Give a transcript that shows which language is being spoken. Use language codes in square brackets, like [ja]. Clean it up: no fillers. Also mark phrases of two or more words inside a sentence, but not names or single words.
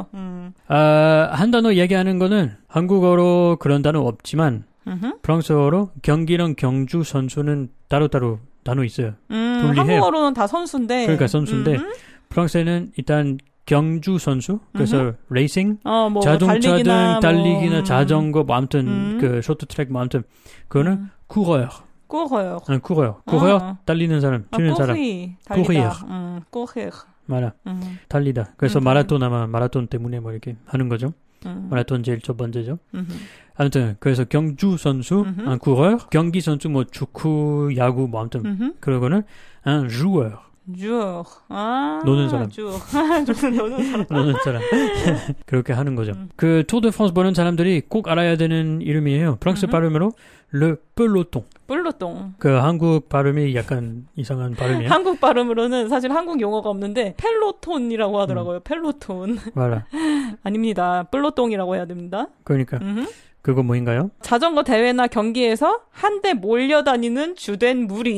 [ko] 한 단어 얘기하는 거는 한국어로 그런 단어 없지만 프랑스어로 경기랑 경주 선수는 따로 단어 있어요. 분리해요. 한국어로는 다 선수인데. 그러니까 선수인데 프랑스에는 일단 경주 선수, 그래서 레이싱, 뭐 자동차든 달리기나 자전거, 뭐 아무튼 그 쇼트트랙, 뭐 아무튼 그거는 쿠러요. [fr] coureur. Un coureur. [ko] coureur 달리는 사람, 뛰는 사람. [fr] courir. courir. [ko] 맞아. 달리다. 그래서 마라톤 아마 마라톤 때문에 뭐 이렇게 하는 거죠. 마라톤 제일 첫 번째죠. 아무튼 그래서 경주 선수, [fr] un coureur. [ko] 경기 선수 뭐 축구, 야구 뭐 아무튼 그러고는 [fr] un joueur. joueur. [ko] 노는 사람. 노는 사람. 그렇게 하는 거죠. 그 투어 드 프랑스 보는 사람들이 꼭 알아야 되는 이름이에요. 프랑스 발음으로 [fr] le peloton. peloton. [ko] 그 한국 발음이 약간 이상한 발음이에요. 한국 발음으로는 사실 한국 용어가 없는데 펠로톤이라고 하더라고요. 펠로톤. 맞아. 아닙니다. 뿔로똥이라고 해야 됩니다. 그러니까. 그거 뭐인가요? 자전거 대회나 경기에서 한데 몰려다니는 주된 무리.